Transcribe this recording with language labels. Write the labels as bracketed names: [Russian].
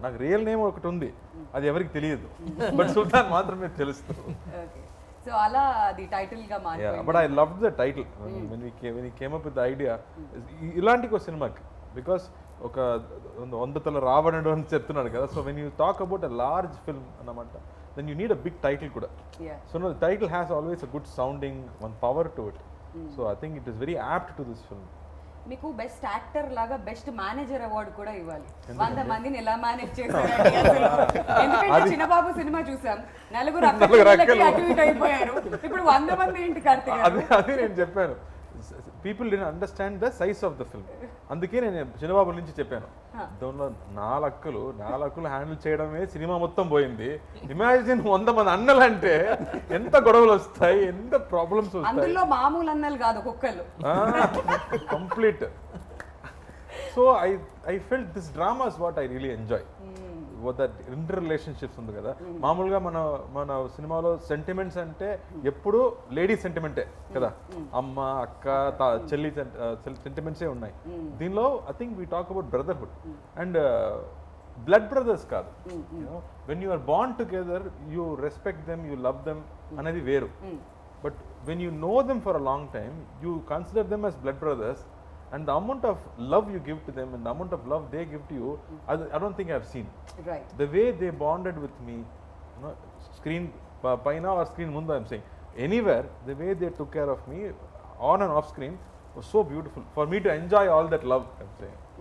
[Telugu] నాకు real name ఒకటి ఉంది, అది ఎవరికి తెలియదు, బట్ సుల్తాన్ మాత్రమే తెలుస్తుంది. సో అలా అది టైటిల్ గా మారింది. [English] But I love the title when we came up with the idea. [Telugu] ఇలాంటి ఒక సినిమాకి, బికాస్ ఒక 100 తల రావణుడు అని చెప్తున్నాడు కదా. [English] So when you talk about a large film అన్నమాట, then you need a big title kuda. So no, the title has always a good sounding, one power to it. So I think it is very apt to this film. [Telugu] మీకు best actor లాగా best manager award కూడా ఇవ్వాలి. 100 మందిని ఎలా manage చేశారండి అసలు? ఎందుకంటే చిన్నబాబు cinema చూసాం, నలుగురు అటు ఇటు అయిపోయారు, ఇప్పుడు 100 మంది ఏంటి కార్తీక్? అదే నేను చెప్పాను, [English] People did understand the size of the film. [Telugu] అందుకే నేను చిన్నబాబు నుంచి చెప్పాను, దానిలో 4 అక్కలు హ్యాండిల్ చేయడమే సినిమా మొత్తం పోయింది. ఇమాజిన్ 100 మంది అన్నలు అంటే ఎంత గొడవలు వస్తాయి, ఎంత ప్రాబ్లమ్స్ వస్తాయి. అందులో మామూలు అన్నలు కాదు, ఒక్కళ్ళు [English] Complete. So I felt this drama is what I really enjoy. That inter relationships [Telugu] ఉంది కదా. మామూలుగా మన సినిమాలో సెంటిమెంట్స్ అంటే ఎప్పుడు లేడీ సెంటిమెంటే కదా, అమ్మ అక్క చెల్లి సెంటిమెంట్సే ఉన్నాయి. [English] దీనిలో I think we talk about brotherhood and blood brothers కాదు. When you are bond together, you respect them, you love them [Telugu] అనేది వేరు. [English] But when you know them for a long time, you consider them as blood brothers and the amount of love you give to them and the amount of love they give to you, I don't think I've seen. Right The way they bonded with me, [Telugu] screen paina or screen mundu, [English] I'm saying anywhere, the way they took care of me on and off screen was so beautiful for me to enjoy all that love, I'm saying.